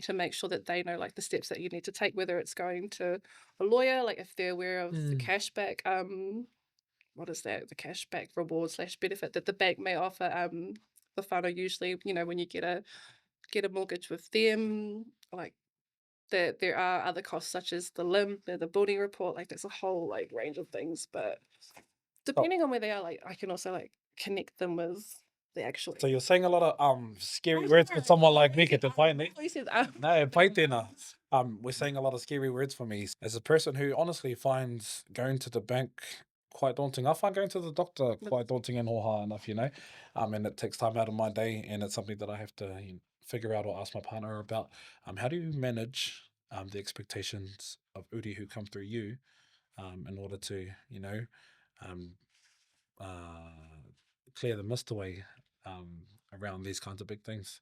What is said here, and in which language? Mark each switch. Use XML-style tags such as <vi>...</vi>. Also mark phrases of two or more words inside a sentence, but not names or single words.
<en>to make sure that they know like the steps that you need to take, whether it's going to a lawyer, like if they're aware of the cashback, what is that, the cashback reward / benefit that the bank may offer the whānau usually, when you get a mortgage with them, like that there are other costs such as the limb, the building report, like there's a whole like range of things, but depending on where they are, like I can also like connect them with the actual. So you're saying a lot of scary words for someone like me,</en> <mi>ke te whai nei? No, pai tēnā.</mi> <en>We're saying a lot of scary words for me. As a person who honestly finds going to the bank quite daunting, I find going to the doctor quite daunting and hoha enough, and it takes time out of my day, and it's something that I have to figure out or ask my partner about. How do you manage the expectations of uri who come through you in order to, clear the mist away around these kinds of big things?</en>